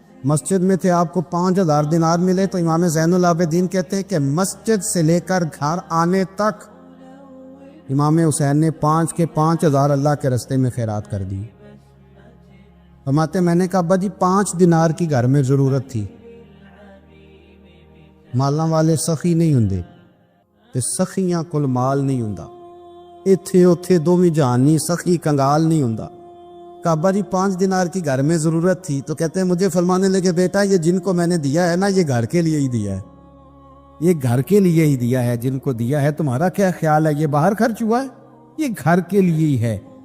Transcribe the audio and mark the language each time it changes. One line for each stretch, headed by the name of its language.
Urdu: مسجد میں تھے، آپ کو 5000 دینار ملے. تو امام زین العابدین کہتے ہیں کہ مسجد سے لے کر گھر آنے تک امام حسین نے 5 کے 5000 اللہ کے رستے میں خیرات کر دی. فرماتے میں نے کہا ابا جی 5 دینار کی گھر میں ضرورت تھی.
Punjabi: مالاں والے سخی نہیں ہوندے تے سخیاں کل مال نہیں ہوندا. ایتھے اوتھے دوویں جہانی سخی کنگال نہیں ہوندا.
Urdu: کہا ابا جی 5 دینار کی گھر میں ضرورت تھی. تو کہتے ہیں مجھے فرمانے لگے بیٹا یہ جن کو میں نے دیا ہے یہ گھر کے لیے ہی دیا ہے، یہ گھر کے لیے ہی دیا ہے. جن کو دیا ہے تمہارا کیا خیال ہے، یہ باہر خرچ ہوا ہے، یہ گھر کے لیے ہی ہے.